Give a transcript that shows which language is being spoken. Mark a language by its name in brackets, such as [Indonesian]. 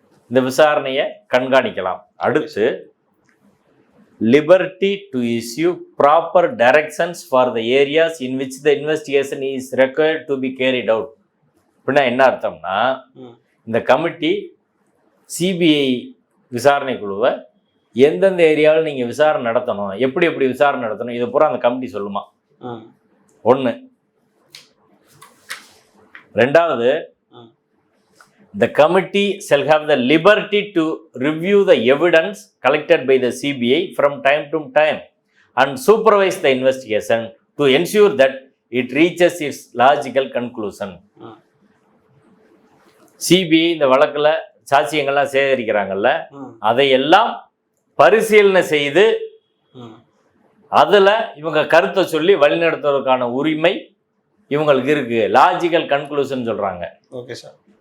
[Tamil] இந்த விசாரணையை கண்காணிக்கலாம். அடுத்து [English] Liberty to issue proper directions for the areas in which the investigation is required to be carried out. [Tamil] அப்படின்னா என்ன அர்த்தம்னா, இந்த கமிட்டி சிபிஐ விசாரணை குழுவை எந்தெந்த ஏரியாவில் நீங்கள் விசாரணை நடத்தணும், எப்படி எப்படி விசாரணை நடத்தணும், இதை பூரா அந்த கமிட்டி சொல்லுமா. ஒன்று. ரெண்டாவது, [English] the committee shall have the liberty to review the evidence collected by the CBI from time to time and supervise the investigation to ensure that it reaches its logical conclusion. [Tamil] CBI இந்த வழக்கில் சாட்சியங்கள்லாம் சேகரிக்கிறாங்கல்ல, அதையெல்லாம் பரிசீலனை செய்து அதில் இவங்க கருத்தை சொல்லி வழிநடத்துவதற்கான உரிமை இவங்களுக்கு இருக்கு. லாஜிக்கல் கன்க்ளூஷன் சொல்கிறாங்க. Okay sir.